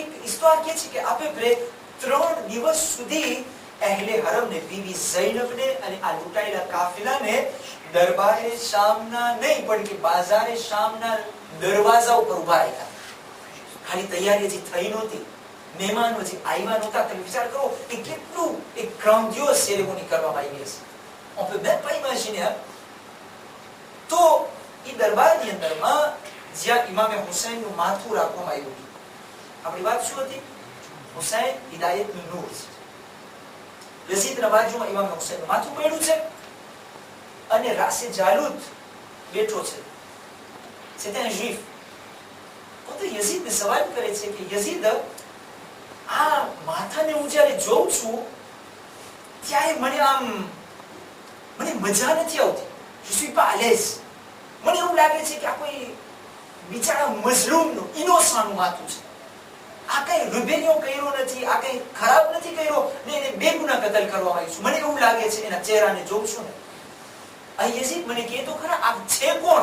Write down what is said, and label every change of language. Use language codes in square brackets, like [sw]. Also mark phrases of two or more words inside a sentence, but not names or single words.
[gu] ઇસ્તવાર કહે છે કે આપણે 3 દિવસ સુધી અહેલે હરમને, બીબી ઝૈનબને અને આ લૂંટાયેલા કાફિલાને દરબારે શામના નહીં પણ કે બાજારે શામના દરવાજા ઉપર ઉભા રાખ્યા. ખાલી તૈયારી હજી થઈ નહોતી, મહેમાનો હજી આવ્યા નહોતા. તમે વિચાર કરો કે કેટલું એક ગ્રાન્ડિયોસ સેરેમોની કરવામાં આવી હશે. [fr] On peut même pas imaginer. [gu] તો એ દરબારની અંદરમાં જ્યાં ઇમામે હુસૈનનું માથું રાખવામાં આવ્યું, આપણી વાત શું હતી? હુસૈન હિદાયતનું નૂર છે. યઝીદના બાજુમાં ઇમામે હુસૈનનું માથું પડ્યું છે અને રાસે જાલુત બેઠો છે. [fr] c'était un juif. [gu] તો યઝીદને સવાલ કરે છે કે યઝીદ, આ માથાને હું જ્યારે જોઉં છું ત્યારે મને મજા નથી આવતી. [fr] je suis pas à l'aise. [gu] મને એવું લાગે છે કે આ કોઈ બિચારા મઝલૂમનું, ઇનોસન્ટનું માથું છે. આ કઈ રિબેલિયન કર્યો નથી, આ કઈ ખરાબ નથી કર્યો ને એને બેગુના કતલ કરવામાં આવ્યું છે. મને એવું લાગે છે એના ચહેરાને જોઉં છું ને. આ યઝીદ મને કહે તો ખરા આ છે કોણ?